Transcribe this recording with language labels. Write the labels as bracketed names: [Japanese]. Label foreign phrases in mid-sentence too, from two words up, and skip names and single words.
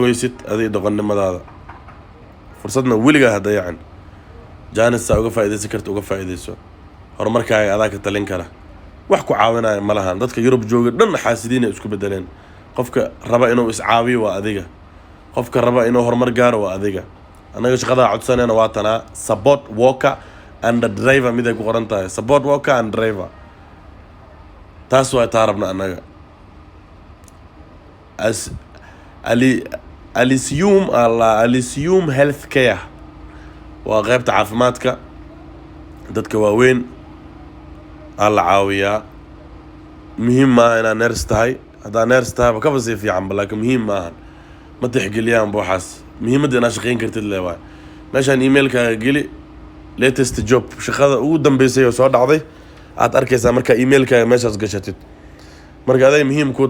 [Somali] weysid adiga doqonnimadaada fursadna weligaa ha dayacan jaanisaa uga faa'iidaysan karta uga faa'iidayso horumarkaaga adaa ka talin kara wax ku caawinaya ma lahan dadka Yurub jooga dhan xaasidiin ay isku bedeleen qofka raba inuu iscaawiyo waa adiga qofka raba inuu horumar gaaro waa adiga anaga shaqada codsanayna waa tanaa [English] support worker and driver [Somali] mid ay ku qoran tahay [English] support worker and driver [Somali] taas waa taarabna anaga as Elysium healthcare waa qaybta caafimaadka dadka waaweyn alla caawiyaa muhiim ma aha inaad nurse tahay haddaa nurse tahay ba kaba sii fiican laakiin muhiim ma ahan ma tixgeliyaan waxaas muhiimadda inaad shaqayn kartid leewaay meeshaan emailkaaga geli [English] latest job [Somali] shaqada ugu dambeysay oo soo dhacday aad arkaysaa markaa emailkaaga meeshaas gashatid marka aday muhiim ku